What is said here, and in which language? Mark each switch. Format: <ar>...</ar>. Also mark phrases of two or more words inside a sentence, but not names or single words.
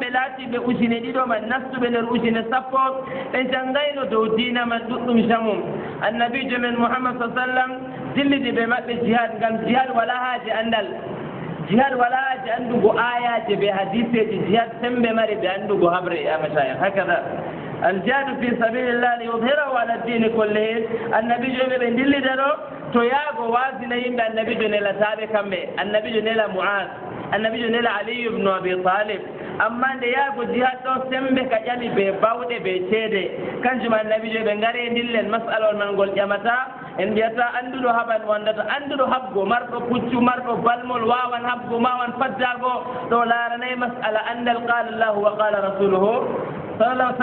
<ff>laatiɓe ujune ɗiɗo man nastuɓe nder ujune sappo ɓe janngayno dow diina man ɗuɗɗum jamum annabijo men mouhammad sa sallam dillidi ɓe maɓɓe jihad ngam jihad wala haaji anndal jihad wala haaji anndugo ayaje ɓe hadiseji jihad sembe mari ɓe anndugo habre amashayikh hakada</ff> <ar>aljihadu fi sabilillah li yudhirahu ala ddini kullihi</ar> <ff>annabijo ɓe ɓe dillida ɗo to yaago wasina yimɓe annabijo nelataɓe kamɓe annabijo nela mu'az annabijo nela aliyu ibnu abi talib amma nde yaago jihad ɗo sembe ka ƴami ɓe bawɗe ɓe ceede kanjum annabijo ɓe ngari dillen masalol man ngol ƴamata en mbiyata annduɗo haɓan wondata annduɗo habgo marɗo puccu marɗo balmol wawan habgo wawan faddago ɗo laaranayi masala andal</ff> <ar>qala llahu wa qala rasuluhu sallallahu alih</ar>